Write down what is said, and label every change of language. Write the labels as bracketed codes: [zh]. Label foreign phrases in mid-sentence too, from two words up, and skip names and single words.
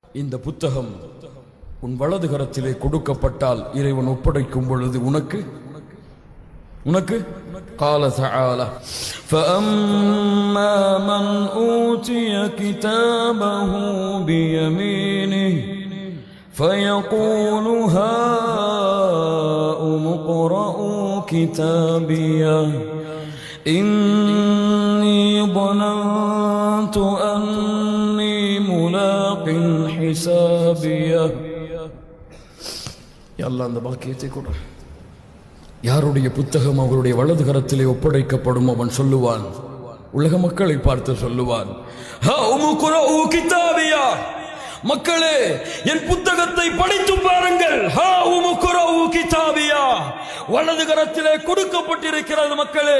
[ta] இந்த புத்தகம் உன் வலது கரத்திலே கொடுக்கப்பட்டால் இறைவன் ஒப்படைக்கும் பொழுது உனக்கு [ar] قال تعالى فأما من أوتي كتابه بيمينه فيقول هاؤم اقرءوا كتابيه إني ظننت أني ملاق حسابيه يا الله [ta] அந்த பாக்கியத்தை கொடு. யாருடைய புத்தகம் அவருடைய வலது கரத்திலே ஒப்படைக்கப்படும் அவன் சொல்லுவான், உலக மக்களை பார்த்து சொல்லுவான், மக்களே என் புத்தகத்தை படித்து பாருங்கள். வலது கரத்திலே கொடுக்கப்பட்டிருக்கிறது மக்களே.